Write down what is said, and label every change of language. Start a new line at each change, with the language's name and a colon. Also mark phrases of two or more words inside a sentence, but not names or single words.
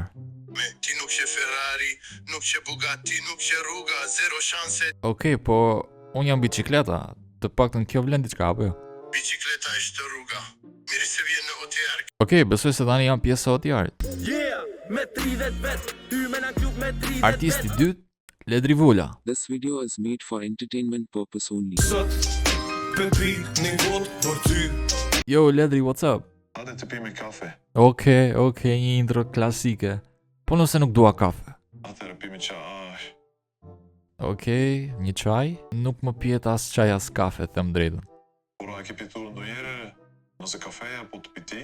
Albanian: Ti nuk që Ferrari, nuk që Bugatti, nuk që rruga, zero shanse. Okej, po unë jam bicikleta, të paktën kjo vlen diçka apo jo? Bicikleta është rruga, mirë se vjen në OTR. Okej, besoj se tani jam pjesë e OTR-it. Artisti dytë, Ledri Vula.
English: This video is made for entertainment purpose only. Yo Ledri, what's up?
Albanian: Hajde të pime kafe. Okej, një intro klasike. Po nëse nuk dua kafe. Atëherë pime çaj. Okej, një çaj? Nuk më pihet as çaj as kafe, them drejtën. Por a ke pitur ndonjëherë nëse kafeja po të piti?